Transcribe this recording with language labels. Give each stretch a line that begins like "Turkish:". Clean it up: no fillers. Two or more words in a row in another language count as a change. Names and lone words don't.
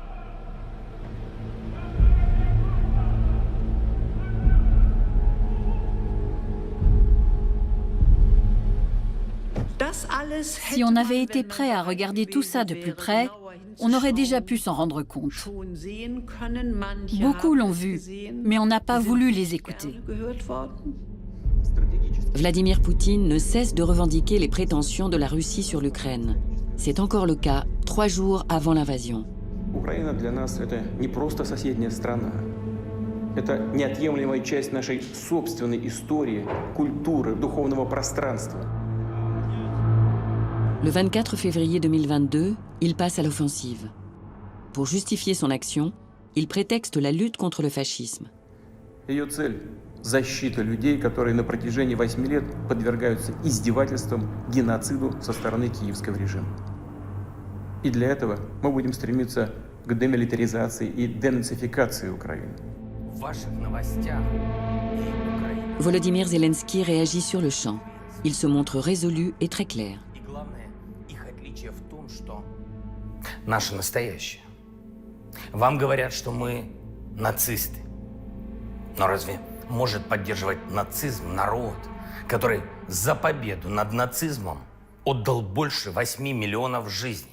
French: Si on avait été prêt à regarder tout ça de plus près, on aurait déjà pu s'en rendre compte. Beaucoup l'ont vu, mais on n'a pas voulu les écouter. Vladimir Poutine ne cesse de revendiquer les prétentions de la Russie sur l'Ukraine. C'est encore le cas 3 jours avant l'invasion.
Russian: Украина для нас это не просто соседняя страна. Это неотъемлемая часть нашей собственной истории, культуры, духовного пространства.
French: Le 24 février 2022, il passe à l'offensive. Pour justifier son action, il prétexte la lutte contre le fascisme.
Russian: Ее цель – защита людей, которые на протяжении 8 лет подвергаются издевательствам, геноциду со стороны киевского режима. И для этого мы будем стремиться к демилитаризации и денацификации Украины. В ваших новостях
French: Volodymyr Zelensky réagit sur le champ. Il se montre résolu et très clair.
Russian: Наше настоящее. Вам говорят, что мы нацисты. Но разве может поддерживать нацизм народ, который за победу над нацизмом отдал больше 8 миллионов жизней?